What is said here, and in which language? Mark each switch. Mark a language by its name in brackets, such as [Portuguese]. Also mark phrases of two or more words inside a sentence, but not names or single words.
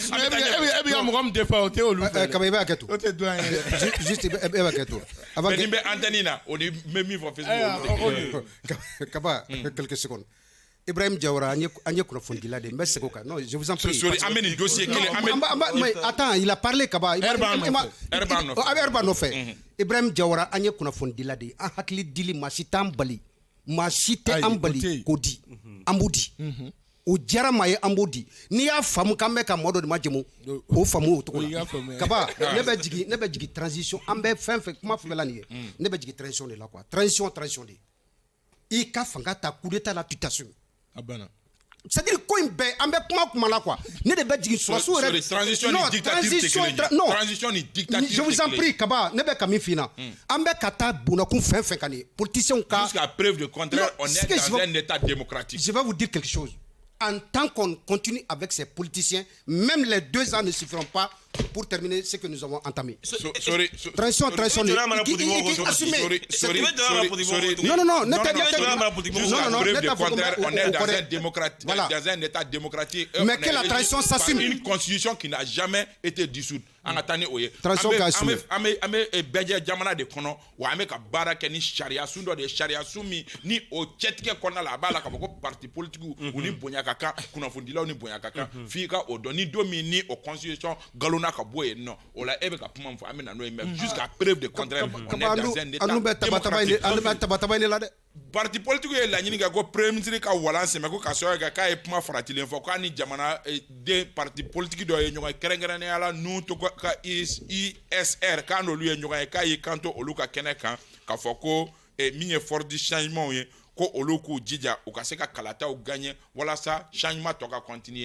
[Bambara] e bɛ ka mɔgɔ min défend o tɛ olu fɛ. kaba i b'a kɛ to. o tɛ dɔn an yɛrɛ. juste e b'a kɛ to. mais nin bɛ antenne na o ni bɛ min fɔ Facebook. [French] kaba quelques secondes. [Bambara] Ibrahim Diawara, an ye kunnafonidila de, n bɛ segin o kan. [French] Non, je vous en prie. [Bambara] An bɛ nin dossier kelen. [French] Mais attends, il a parlé kaba. [Bambara] Herba nɔfɛ. Ibrahim Diawara, an ye kunnafonidila de, an hakili dili maa si t'an bali. Maa si tɛ an bali k'o di. An b'o di. O diyara maa ye an b'o di. N'i y'a faamu k'an bɛ ka mɔgɔ dɔ de majɛmu, k'o faamu o cogo la. Kaba, ne bɛ jigin transition, an bɛ fɛn fɛn kuma fɛn fɛn la nin ye. Ne bɛ jigin transition de la quoi. Transition de. I ka fanga ta [French] coup d'état [Bambara] la [French] tu t'assumes. [Bambara] C'est-à-dire ko in bɛɛ an bɛ kuma la quoi. Ne de bɛ jigin surasiw yɛrɛ. Transition ni dictature tɛ kelen ye. Transition ni dictature tɛ kelen ye. [French] Je vous en prie [Bambara] Kaba, ne bɛ ka min f'i ɲɛna. An bɛ ka taa bunakun fɛn fɛn kan nin ye. Politiciens ka. [French] Jusqu'à preuve du contraire, on est dans un état démocratique. Je vais vous dire quelque chose. En tant qu'on continue avec ces politiciens, même les 2 ans ne suffiront pas pour terminer ce que nous avons entamé. Transition. On est dans un état démocratique. Mais que la transition s'assume. Une constitution qui n'a jamais été dissoute. Transition qui assume. [Bambara] Ame bɛjɛ jamana de kɔnɔ wa an bɛ ka baara kɛ ni sariya sun dɔ de ye sariya sun min ni o cɛtigɛ kɔnɔna la a b'a la k'a fɔ ko [French] parti politique [Bambara] u ni bonya ka kan kunnafonidilaw ni bonya ka kan f'i ka o dɔn ni don min ni o constitution galonna ka bɔ yen nɔ o la e bɛ ka kuma min fɔ an bɛ na n'o ye [French] mais jusqu'à preuve de contraire on est dans un état démocratique. [Bambara] An bɛ tabataba in la dɛ. [French] Parti politique [Bambara] ye laɲini kɛ ko [French] premier ministre [Bambara] ka walan sɛmɛ ko ka sɔrɔ kɛ k'a ye kuma faratilen fɔ k'a ni jamana den [French] parti politique [Bambara] dɔ ye ɲɔgɔn ye kɛrɛnkɛrɛnnenya la n'u tɔgɔ ka ISR k'a n'olu ye ɲɔgɔn ye k'a y'i kanto olu ka kɛnɛ kan k'a fɔ ko min ye [French] fort du changement [Bambara] ye ko olu k'u jija u ka se ka kalataw gagner walasa changement tɔ ka continuer.